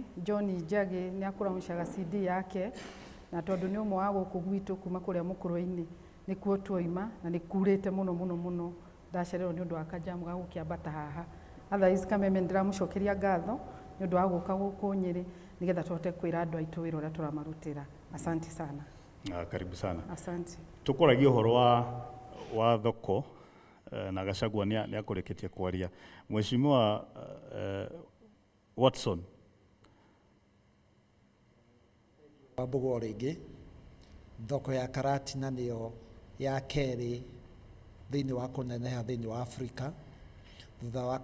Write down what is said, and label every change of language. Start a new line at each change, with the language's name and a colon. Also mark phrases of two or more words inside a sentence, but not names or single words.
Kikuyu: John Njagi nĩakũrauncaga CD yake na tondũ nĩ ũmwe wa gũkũ gwitũ kuma kũrĩa mũkũrũ-inĩ nĩkuo tuoima na nĩkurĩte mũno ndacererwo nĩ ũndũ wa kanjamu ga gũkĩambata haha. Otherwise Kameme ndĩramũcokeria ngatho nĩ ũndũ wa gũka gũkũ Nyĩrĩ nĩgetha tũhote kwĩra andũ aitũ wĩra ũrĩa tũramarutĩra.
Swahili: Asante sana. Karibu sana. Asante.
Kikuyu: Tukoragia ũhoro wa thoko na Gachagua nĩakũrĩkĩtie kwaria.
Swahili: Mheshimiwa Watson.
Kikuyu: Wambugo rĩngĩ thoko ya Karatina nĩyo ya kerĩ thĩinĩ wa kũneneha thĩinĩ wa Afrika thutha wa